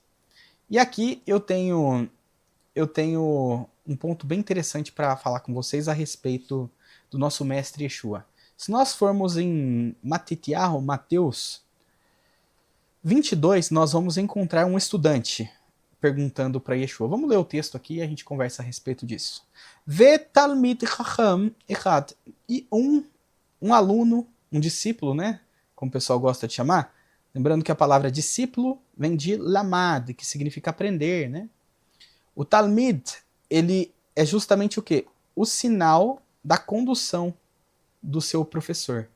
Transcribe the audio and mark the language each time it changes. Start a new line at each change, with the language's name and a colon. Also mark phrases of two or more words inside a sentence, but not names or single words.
Portuguese: E aqui eu tenho um ponto bem interessante para falar com vocês a respeito do nosso mestre Yeshua. Se nós formos em Matitiahu, Mateus 22, nós vamos encontrar um estudante perguntando para Yeshua. Vamos ler o texto aqui e a gente conversa a respeito disso.
Hebrew: ותלמיד חכם אחד.
Portuguese: E um aluno, um discípulo, né? Como o pessoal gosta de chamar. Lembrando que a palavra discípulo vem de lamad, que significa aprender, né? O talmid, ele é justamente o quê? O sinal da condução do seu professor.